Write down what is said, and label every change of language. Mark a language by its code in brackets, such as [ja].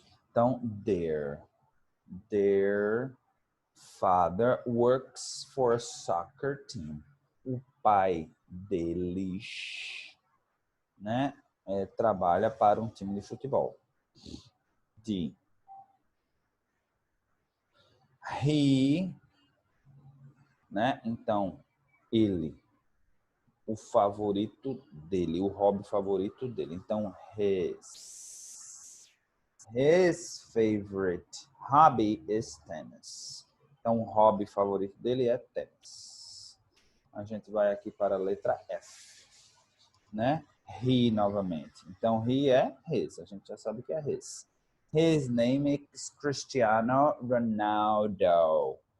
[pt] Então, [en] their father works for a soccer team. [pt] O pai deles, né, trabalha para um time de futebol. D. [en] He, [pt] né? Então, ele, o favorito dele, o hobby favorito dele. Então, [en] his favorite hobby is tennis. [pt] Então, o hobby favorito dele é tênis. A gente vai aqui para a letra F, né? He novamente. Então, he é his. A gente já sabe que é his. [en] His name is Cristiano Ronaldo.